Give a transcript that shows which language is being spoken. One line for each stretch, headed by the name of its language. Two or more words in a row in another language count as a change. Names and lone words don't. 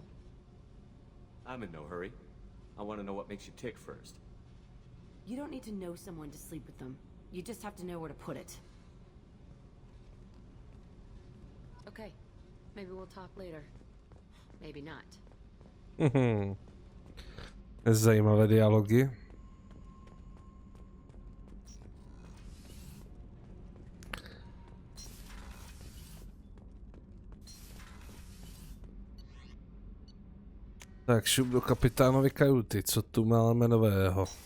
English: I'm in no hurry. I want to know what makes you tick first. You don't need to know someone to sleep with them. You just have to know where to put it. Okay. Maybe we'll talk later. Maybe not.
Czech: Zajímavé dialogy. Tak šup do kapitánovy kajuty, co tu máme nového?